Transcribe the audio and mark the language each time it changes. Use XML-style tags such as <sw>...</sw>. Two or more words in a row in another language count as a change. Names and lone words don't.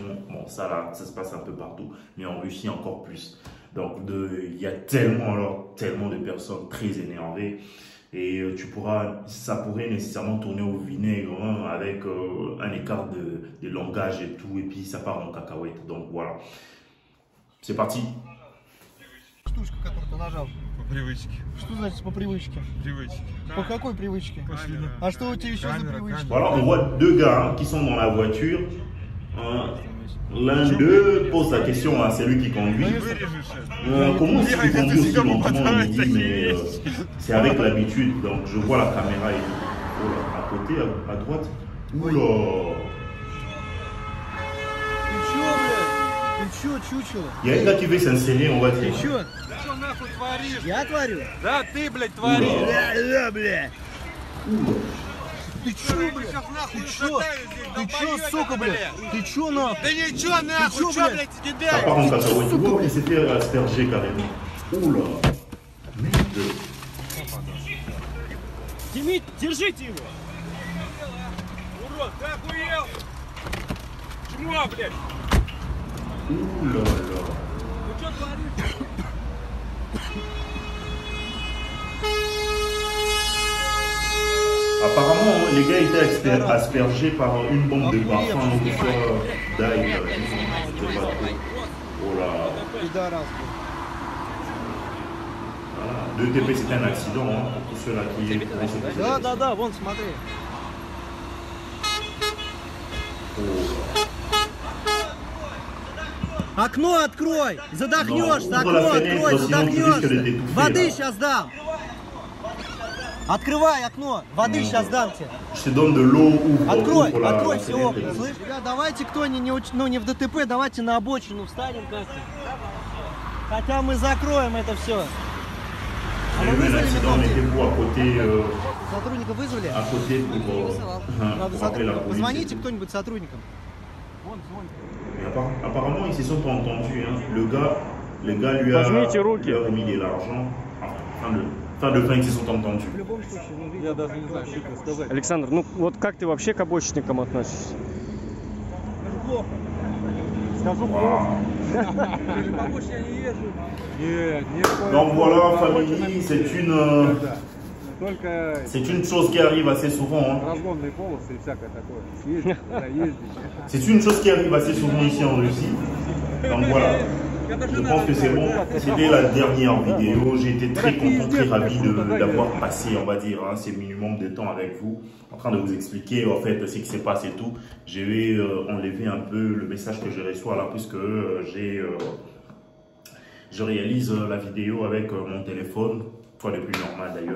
<fr>Bon, ça là, ça se passe un peu partout, mais en Russie encore plus. Donc il y a tellement de personnes très énervées et ça pourrait nécessairement tourner au vinaigre avec un écart de langage et tout, et puis ça part en cacahuète. Donc voilà, c'est parti.</fr> <ru>Штучка, которую ты нажал. По привычке. Что значит по привычке? Привычке. По какой привычке? Пошли. А что у тебя еще за привычка?</ru> <fr>Voilà, on voit 2 gars qui sont dans la voiture. L'un d'eux pose la question à celui qui conduit. Comment est-ce qu'il conduit aussi lentement? Il dit, mais c'est avec l'habitude. Donc je vois la caméra et oh là, à côté, à droite. Oula.</fr> <ru>Ты чё, чучело?</ru> <fr>Il y a un gars qui veut s'insérer, on va dire.</fr> <ru>Ты чё? Ты что нахуй творишь? Я творю? Да ты, блядь, творишь. Да, бля. Ты чё, Я бля? сейчас нахуй Ты чё? ушатаю здесь, Ты чё, долбоёб, сука, бля? блядь? Ты чё, нахуй? Да ничего нахуй, чё, чё, блядь? блядь,</ru> <fr>Ça</fr> <ru>кидаешь?</ru> <fr>part en cacahuète. Wow, il s'était aspergé carrément. Oula. Merde.</fr> <ru>Тимит, держите его! Урод, ты охуел? Чмо, блядь?</ru> <fr>Oula là.</fr> <ru>Ну что творишь?</ru> <fr>Apparemment, les gars étaient aspergés par une bombe de parfum ou quelque chose d'ail. Je sais pas trop. Oh là.</fr> <ru>Пидорас.</ru> <fr>Voilà. 2 TP, c'était un accident pour tous ceux-là qui pourront se poser.</fr> <ru>Да, вон, смотри. Окно открой! Задохнешься!</ru> <fr>Non, ouvre</fr> <ru>Окно</ru> <fr>la fenêtre,</fr> <ru>открой!</ru> <fr>sinon tu risques de</fr> <ru>Задохнешься!</ru> <fr>t'étouffer,</fr> <ru>Воды</ru> <fr>là.</fr> <ru>сейчас дам! Открывай окно! Воды сейчас дам тебе!</ru> <fr>Je te donne de l'eau,</fr> <ru>Открой,</ru> <fr>ouvre la</fr> <ru>открой все</ru> <fr>fenêtre.</fr> <ru>окна, слышь? Ребят, давайте кто не в ДТП, давайте на обочину встанем как-то. Хотя мы закроем это все.</ru> <fr>Il y a eu un accident, mettez-vous à côté,</fr> <ru>Сотрудника вызвали?</ru> <fr>à côté</fr> <ru>Не вызывал. Надо</ru> <fr>pour appeler la</fr> <ru>сотрудника.</ru> <fr>police.</fr> <ru>Позвоните кто-нибудь сотрудникам.</ru> <fr>Mais apparemment, ils se sont entendus. Hein. Le gars lui a remis de l'argent. Enfin, fin de fin, ils se sont entendus.</fr> <ru>Я даже не знаю, что тебе сказать. Александр, ну вот как ты вообще к обочинникам относишься? Скажу плохо. Помочь я не езжу. Нет, не</ru> <fr>Donc voilà, famille,</fr> <ru>Только</ru> <fr>c'est une chose qui arrive assez souvent. Hein.</fr> <ru>разгонные полосы и всякое такое. Ездить, когда ездить.</ru> <fr>C'est une chose qui arrive assez souvent ici en Russie. Donc voilà. Je pense que c'est bon. C'était la dernière vidéo. J'ai été très content, très ravi d'avoir passé, on va dire, hein, ces minimums de temps avec vous, en train de vous expliquer en fait ce qui s'est passé et tout. Je vais enlever un peu le message que je reçois là, puisque je réalise la vidéo avec mon téléphone, quoi de plus normal d'ailleurs.</fr>